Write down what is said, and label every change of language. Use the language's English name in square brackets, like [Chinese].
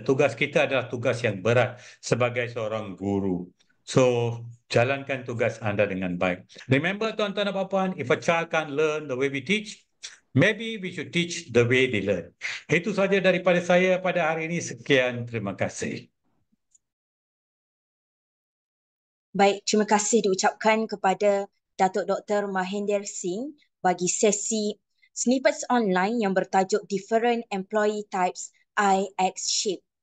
[Malay] Tugas kita adalah tugas yang berat sebagai seorang guru. So, jalankan tugas anda dengan baik. [English] Remember, tuan-tuan dan puan, if a child can't learn the way we teach, maybe we should teach the way they learn. [Malay] Itu saja daripada saya pada hari ini. Sekian, terima kasih. Baik, terima kasih diucapkan kepada Datuk Dr. Mahendra Singh bagi sesi snippets online yang bertajuk Different Employee Types IX Shape.